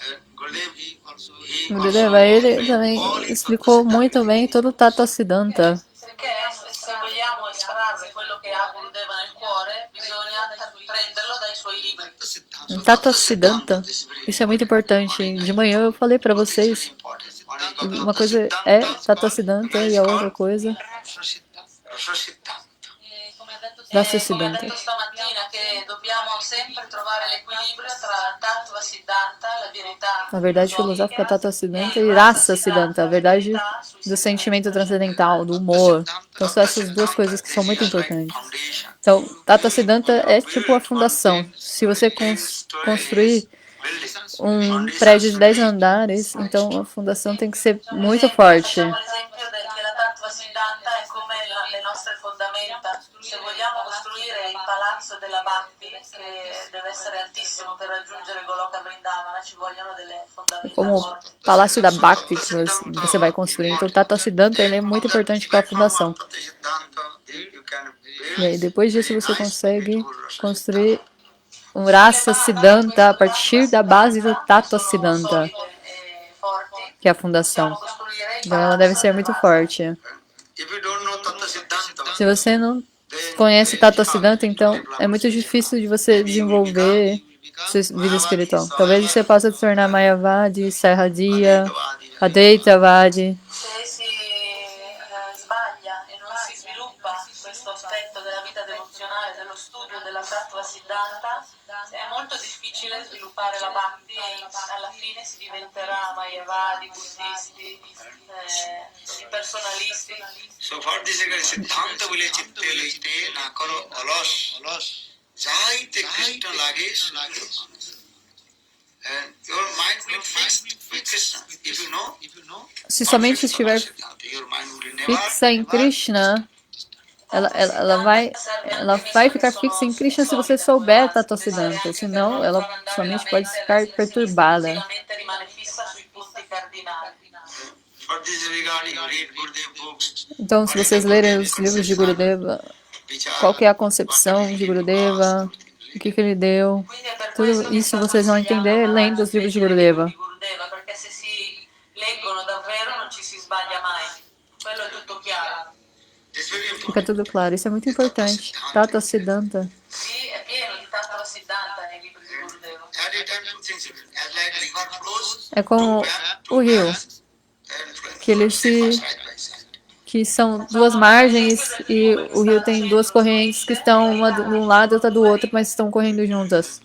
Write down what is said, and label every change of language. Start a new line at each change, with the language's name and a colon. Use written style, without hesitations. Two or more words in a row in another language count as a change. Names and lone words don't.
Portuguese: Gurudeva, ele também explicou muito bem todo o Tattva Siddhanta.
Italian: Perché se vogliamo estrarre quello che ha Gurudeva nel cuore, bisogna prenderlo dai suoi libri.
Portuguese: Tattva Siddhanta, isso é muito importante. De manhã eu falei para vocês, uma coisa é Tattva Siddhanta e a outra coisa Rasa
Italian: Come ha
Portuguese: Siddhanta.
Italian: detto stamattina che dobbiamo sempre trovare l'equilibrio tra Tattva Siddhanta, la verità
Portuguese: A verdade filosófica Tattva Siddhanta e Rasa Siddhanta, a verdade do sentimento transcendental, do humor. Então são essas duas coisas que são muito importantes. Então, Tattva Siddhanta é tipo a fundação. Se você construir um prédio de 10 andares, então a fundação tem que ser muito forte.
Italian: Facciamo l'esempio che la Tattva Siddhanta è come le nostre fondamenta. Se vogliamo costruire il palazzo della Bhakti, che deve essere altissimo per raggiungere Goloka Vrindavana, ci vogliono delle fondamenta
Portuguese: Como o
Italian: forti.
Portuguese: palácio da Bhakti que você vai construir. Então, o Tattva Siddhanta ele é muito importante para a fundação. E aí, depois disso, você consegue construir um Rasa Siddhanta a partir da base do Tattva Siddhanta,
Italian: Forti.
Portuguese: que é a fundação.
Italian: Costruire il
Portuguese: Então, ela deve ser muito forte. Se você não conhece Tattva Siddhanta, então é muito difícil de você desenvolver sua vida espiritual. Talvez você possa se tornar Mayavadi, Sarhadiya, Advaitavadi.
Italian: Se si sbaglia e non si sviluppa questo aspetto della vita devozionale, dello studio della Tattva Siddhanta, è molto difficile sviluppare la Bhakti e alla fine si diventerà Mayavadi, buddisti, impersonalisti.
English: So for this
Bangla: সিদ্ধান্ত বলে চিত্তে লাইতে না করো আলস. যাইতে কৃষ্ণ লাগে.
English: And your mind will fix with Krishna. If you know,
Portuguese: Se somente estiver
English: your mind will never
Portuguese: fixa em Krishna, ela vai ficar fixa em Krishna se você souber Tattva Siddhanta. Senão, ela somente pode ficar perturbada.
Italian: La mente rimane fissa sui punti cardinali.
English: for this regarding read Gurudev books.
Portuguese: Então, se vocês lerem os livros de Gurudeva, qual que é a concepção de Gurudeva, o que ele deu,
Italian: Quindi è per
Portuguese: tudo
Italian: questo che
Portuguese: isso
Italian: sta
Portuguese: vocês vão entender lendo os livros de Gurudeva.
Italian: Perché se si leggono davvero non ci si sbaglia mai. Quello è tutto chiaro.
English: It's very important.
Portuguese: Fica tudo claro, isso é muito importante. Tattva Siddhanta.
Italian: Sì, è pieno di Tattva Siddhanta nei libri di Gurudeva.
English: At a time two things happen. As like river flows,
Portuguese: É como o rio,
English: and flowing.
Portuguese: que ele que são duas margens e o rio tem duas correntes que estão uma de um lado e outra do outro, mas estão correndo juntas.